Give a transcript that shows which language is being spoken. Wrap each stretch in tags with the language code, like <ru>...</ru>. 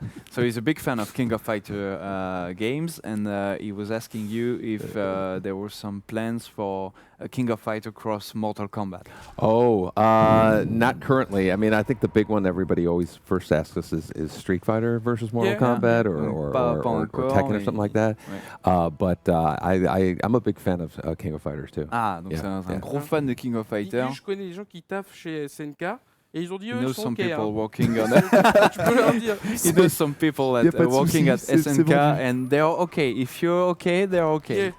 <en>So he's a big fan of King of Fighter games, and he was asking you if there were some plans for a King of Fighter cross Mortal Kombat. Not currently. I mean, I think the big one everybody always first asks us is Street Fighter versus Mortal Kombat or Tekken or something like that. But I'm a big fan of King of Fighters too.</en> <fr>Donc c'est un gros fan de King of Fighter. Je connais des gens qui taffent chez SNK. Et ils ont dit eux sont</fr> <en>people working on</en> <fr>tu peux leur dire.</fr> <en>He knows some people that are working at SNK and they're okay. If you're okay, they're okay.</en>